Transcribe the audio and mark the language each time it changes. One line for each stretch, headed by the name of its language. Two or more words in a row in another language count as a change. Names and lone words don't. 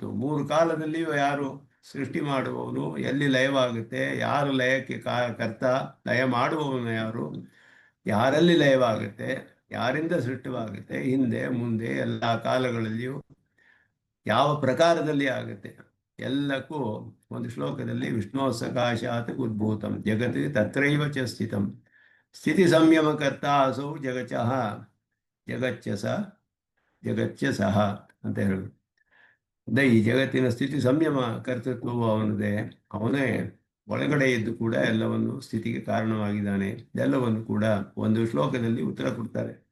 Kannada: ಮೂರು ಕಾಲದಲ್ಲಿಯೂ ಯಾರು ಸೃಷ್ಟಿ ಮಾಡುವವನು, ಎಲ್ಲಿ ಲಯವಾಗುತ್ತೆ, ಯಾರು ಲಯಕ್ಕೆ ಕರ್ತ, ಲಯ ಮಾಡುವವನು ಯಾರು, ಯಾರಲ್ಲಿ ಲಯವಾಗುತ್ತೆ, ಯಾರಿಂದ ಸೃಷ್ಟವಾಗುತ್ತೆ, ಹಿಂದೆ ಮುಂದೆ ಎಲ್ಲ ಕಾಲಗಳಲ್ಲಿಯೂ ಯಾವ ಪ್ರಕಾರದಲ್ಲಿ ಆಗುತ್ತೆ, ಎಲ್ಲಕ್ಕೂ ಒಂದು ಶ್ಲೋಕದಲ್ಲಿ
Sanskrit: ವಿಷ್ಣು ಸಕಾಶಾತ್ ಉದ್ಭೂತಂ ಜಗತ್ ತತ್ರೈವ ಚ ಸ್ಥಿತಂ ಸ್ಥಿತಿ ಸಂಯಮಕರ್ತ ಅಸೌ ಜಗಚ್ಚ ಸಹ
Kannada: ಅಂತ ಹೇಳೋದು. ಈ ಜಗತ್ತಿನ ಸ್ಥಿತಿ ಸಂಯಮ ಕರ್ತೃತ್ವವು ಅವನದೇ, ಅವನೇ ಒಳಗಡೆ ಇದ್ದು ಕೂಡ ಎಲ್ಲವನ್ನು ಸ್ಥಿತಿಗೆ ಕಾರಣವಾಗಿದ್ದಾನೆ, ಎಲ್ಲವನ್ನು ಕೂಡ ಒಂದು ಶ್ಲೋಕದಲ್ಲಿ ಉತ್ತರ ಕೊಡ್ತಾರೆ.